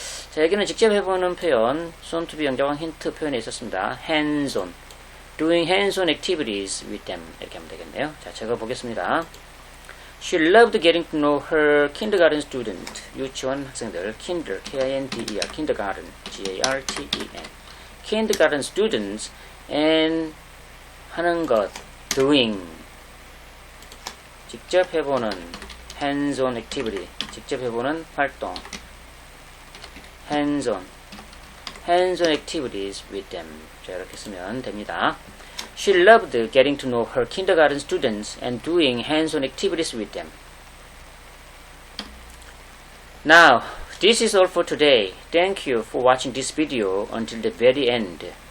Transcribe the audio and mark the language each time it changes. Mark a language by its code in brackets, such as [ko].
[ko] 자, 여기는 직접 해보는 표현 [en] soon to be [ko] 영장황 힌트 표현에 있었습니다. [en] hands on doing hands-on activities with them [ko] 이렇게 하면 되겠네요. 자, 제가 보겠습니다. [en] She loved getting to know her kindergarten student. [ko] 유치원 학생들. [en] kinder, K-I-N-D-E-R, kindergarten, G-A-R-T-E-N. kindergarten students and [ko] 하는 것, [en] doing. [ko] 직접 해보는 [en] hands-on activity. [ko] 직접 해보는 활동. [en] hands-on activities with them. [ko] 자, 이렇게 쓰면 됩니다. [en] She loved getting to know her kindergarten students and doing hands-on activities with them. Now, this is all for today. Thank you for watching this video until the very end.